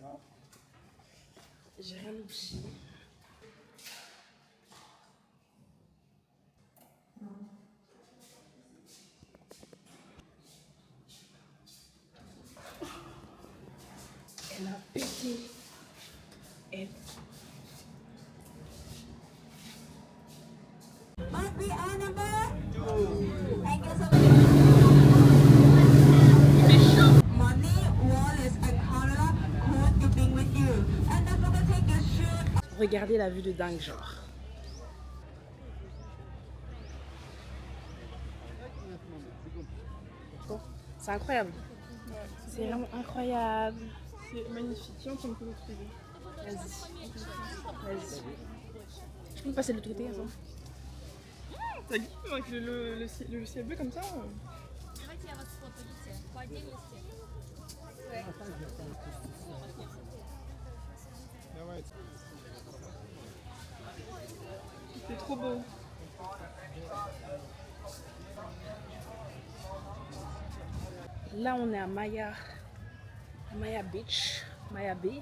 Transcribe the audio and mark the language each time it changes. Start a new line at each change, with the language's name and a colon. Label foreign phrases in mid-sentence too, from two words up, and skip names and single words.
French: J'ai rien oublié. Elle a pété. Elle.
English: Must be animal. Thank you so much. Money, Wallace, and Carla, cool to being with you. And don't forget to take your shoes.
French: Regardez la vue de dingue, genre. Bon, c'est incroyable. C'est vraiment incroyable. C'est magnifique. Tiens, on peut le trouver. Vas-y. Vas-y. Tu peux passer de l'autre côté, attends. T'as dit avec le ciel bleu comme ça?
Russian: Давайте я вас сфоткаю по отдельности.
French: C'est trop beau. Là, on est à Maya Beach, Maya Bay.